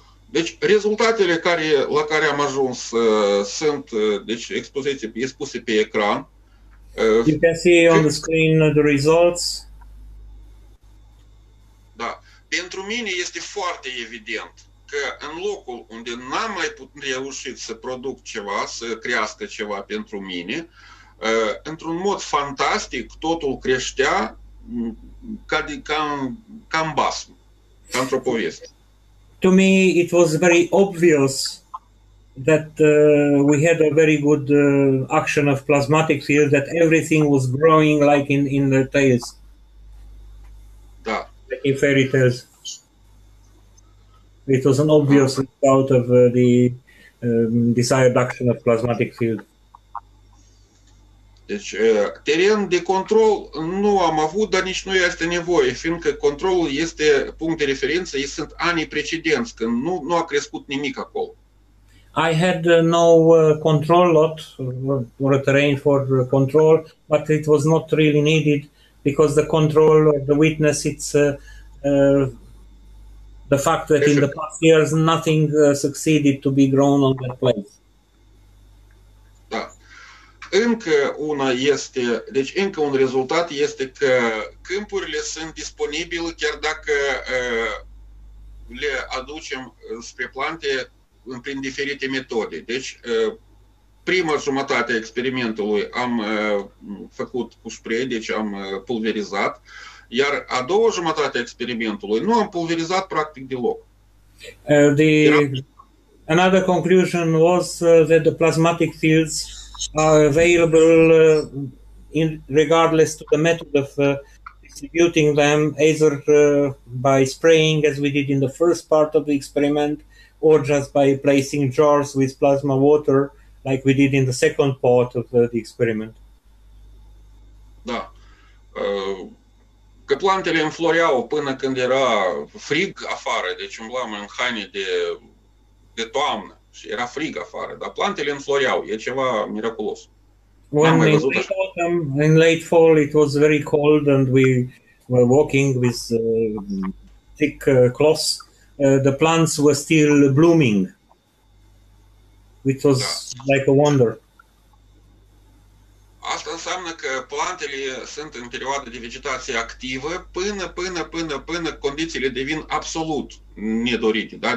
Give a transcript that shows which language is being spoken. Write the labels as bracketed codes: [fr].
[ro] Deci rezultatele la care am ajuns sunt, deci expuse pe ecran. [en] You can see on the screen the results. [ro] Da. Pentru mine este foarte evident că în locul unde n-am mai reușit să produc ceva, să crească ceva pentru mine, într-un mod fantastic totul creștea ca în basm, ca într-o poveste. [en] To me, it was very obvious that we had a very good action of plasmatic field, that everything was growing like in the tales. [ro] Da. [en] Like in fairy tales. It was an obvious result of the desired action of plasmatic field. [ro] Deci, teren de control nu am avut, dar nici nu este nevoie, fiindcă controlul este punct de referință, sunt anii precedenți, când nu a crescut nimic acolo. [en] I had no control lot or a terrain for control, but it was not really needed because the control of the witness, it's the fact that in the past years nothing succeeded to be grown on that place. [ro] Da. Încă una este, deci încă un rezultat este că câmpurile sunt disponibile chiar dacă le aducem spre plante prin diferite metode. Deci prima jumătate a experimentului am făcut cu spray, deci am pulverizat, iar a doua jumătate a experimentului nu am pulverizat practic deloc. [en] Another conclusion was that the plasmatic fields are available regardless to the method of distributing them, either by spraying as we did in the first part of the experiment, or just by placing jars with plasma water like we did in the second part of the experiment. [ro] Da. Că plantele înfloreau până când era frig afară, deci umblam în haine de toamnă și era frig afară, dar plantele înfloreau, e ceva miraculos. [en] When in late fall it was very cold and we were walking with thick cloths, the plants were still blooming, which was like a wonder. [ro] Asta înseamnă că plantele sunt în perioada de vegetație activă până condițiile devin absolut nedorite, da?